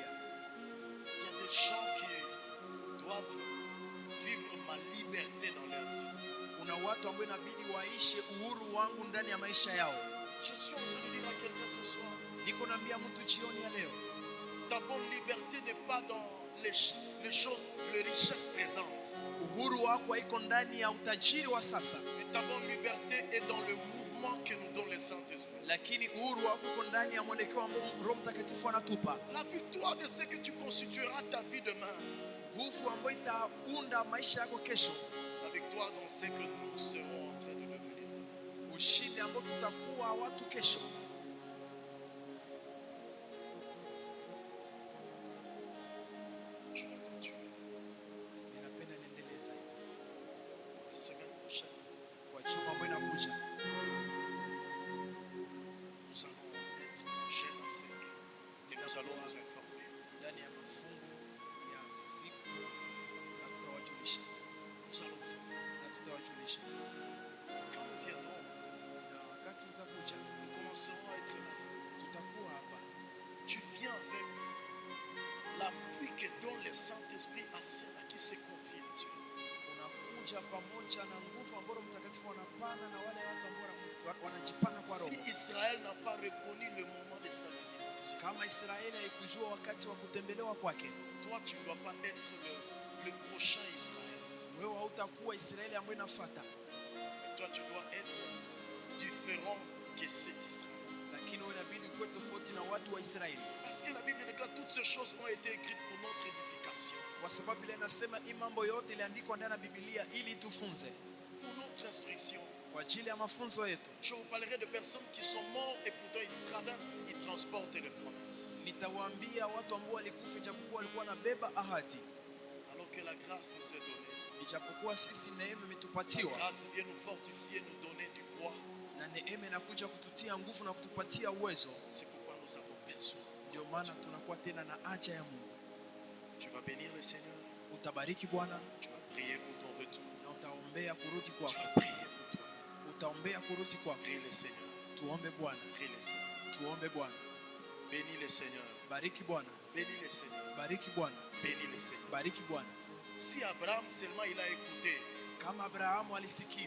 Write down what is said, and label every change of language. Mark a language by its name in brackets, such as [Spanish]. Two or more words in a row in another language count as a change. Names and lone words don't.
[French] il y a des gens qui doivent vivre ma liberté dans leur vie. [Swahili] kuna watu ambao inabidi waishi uhuru wangu ndani ya maisha yao. [French] Je suis en train de dire à quelqu'un ce soir, [Swahili] Niko naambia mtu jioni ya leo, [French] ta bonne liberté n'est pas dans les choses, les richesses présentes. [Swahili] uhuru wako haiko ndani ya utajiri wa sasa, [French] Mais ta bonne liberté est dans le mouvement que nous donne le Saint-Esprit. [Swahili] lakini uhuru wako uko ndani ya mwelekeo ambao Roho Mtakatifu anatupa, [French] La victoire de ce que tu constitueras ta vie demain. [Swahili] nguvu ambayo itaunda maisha yako kesho, [French] La victoire dans ce que nous serons en train de devenir demain. [Swahili] ushindi ambao tutakuwa watu kesho. [French] Je vais continuer. [Swahili] Ninapenda niendeleze [French] La semaine prochaine, [Swahili] kwa juma ambayo inakuja, [French] nous allons être en jeûne à sec. Et nous allons vous informer. [Swahili] ndani ya mafungu ya siku, na tutawajulisha [French] Nous allons vous informer. [Swahili] na tutawajulisha, [French] Quand nous viendrons, [Swahili] na wakati utakuja [French] nous commencerons à être là. [Swahili] tutakuwa hapa. [French] Tu viens avec l'appui que donne le Saint-Esprit à ceux à qui se confie à Dieu. [Swahili] Unakuja pamoja na nguvu ambayo Mtakatifu anapana na wale watu ambao wanajipana kwa [French] Si [Swahili] Roho. [French] Israël n'a pas reconnu le moment de sa visitation, [Swahili] Kama Israeli haikujua wakati wa kutembelewa kwake, [French] toi tu ne dois pas être le prochain Israël. [Swahili] wewe hautakuwa Israeli ambayo inafuata, [French] Mais toi tu dois être différent que cet Israël. [Swahili] lakini wewe inabidi kuwe tofauti na watu wa Israeli, [French] Parce que la Bible déclare toutes ces choses ont été écrites pour notre édification, [Swahili] kwa sababu ile inasema hii mambo yote iliandikwa ndani ya Biblia ili tufunze, [French] pour notre instruction. [Swahili] kwa ajili ya mafunzo yetu. [French] Je vous parlerai de personnes qui sont mortes et pourtant ils traversent, ils transportent les promesses. [Swahili] Nitawaambia watu ambao walikufa ijapokuwa walikuwa wanabeba ahadi, [French] Alors que la grâce nous est donnée. [Swahili] ijapokuwa sisi neema [French] La [Swahili] imetupatiwa, [French] grâce vient nous fortifier, nous donner du poids. [Swahili] na neema inakuja kututia nguvu na kutupatia uwezo. [French] C'est pourquoi nous avons besoin. [Swahili] Ndio maana tunakuwa tena na haja ya Mungu. [French] Tu vas bénir le Seigneur. [Swahili] Utabariki Bwana [French] Tu vas prier pour ton retour. [Swahili] na utaombea kurudi [French] Tu [Swahili] kwako, [French] vas prier pour toi. [Swahili] utaombea kurudi kwako. [French] Prie le Seigneur. [Swahili] Tuombe Bwana, [French] Prie le Seigneur. [Swahili] tuombe Bwana. [French] Bénis le Seigneur. [Swahili] Bariki Bwana, [French] Bénis le Seigneur. [Swahili] bariki Bwana, [French] Bénis le Seigneur. [Swahili] bariki Bwana. [French] Si Abraham seulement il a écouté [Swahili] Kama Abrahamu alisikila